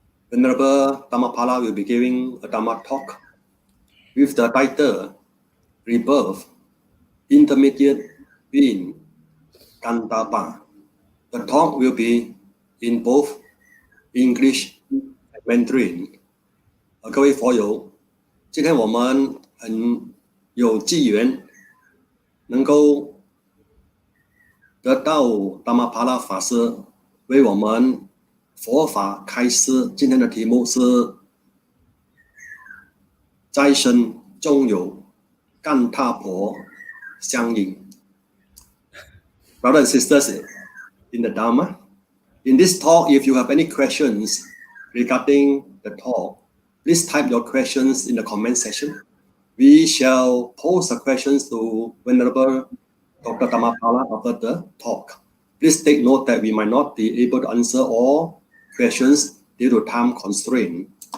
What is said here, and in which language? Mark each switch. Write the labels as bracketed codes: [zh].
[en] Venerable Dhammapala will be giving a Dhamma talk with the title Rebirth, Intermediate Being, Kantapa. The talk will be in both English and Mandarin. [zh] 各位佛友，今天我们很有机缘能够得到Dhammapala 法师为我们佛法开示。今天的题目是斋生中有干他婆相应。 [en] Brothers and sisters in the Dhamma, in this talk, if you have any questions regarding the talk, please type your questions in the comment section. We shall pose the questions to Venerable Dr. Dhammapala after the talk. Please take note that we might not be able to answer all questions due to time constraint.